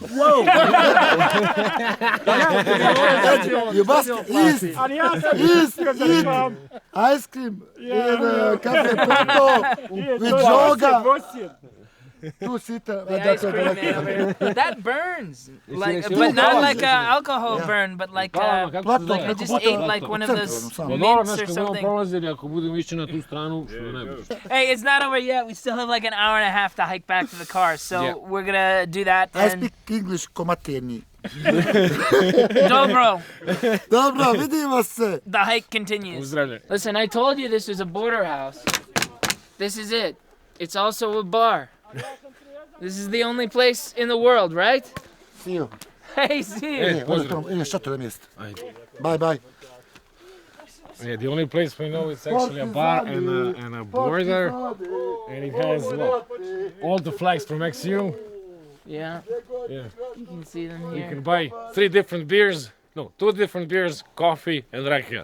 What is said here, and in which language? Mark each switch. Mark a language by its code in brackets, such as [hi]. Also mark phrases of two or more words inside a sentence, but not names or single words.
[en] You must eat ice cream in Cafe Porto with yoga. The ice cream man over here. That burns. Like, but not like an alcohol burn, but like I just ate like one of those mints or something. [bs] Ako budemo ići na tu stranu, što je najbolje. [en] Hey, it's not over yet. We still have like an hour and a half to hike back to the car, so Yeah. we're gonna do that. I And speak English komateni. [bs] Dobro, Dobro, vidimo se. [en] the hike continues. [bs] Pozdravljaj. [en] Listen, I told you this was a border house. This is it. It's also a bar. This is the only place in the world, right? See you. Hey, see you. [bs] Hey, pozdrav. Idem što to mjesto. Ajde. [en] Bye, bye. Yeah, the only place we know is actually a bar and a border, and it has what? All the flags from XU. Yeah, Yeah, you can see them you here. can buy 3 different beers. No, 2 different beers, coffee, and rakia.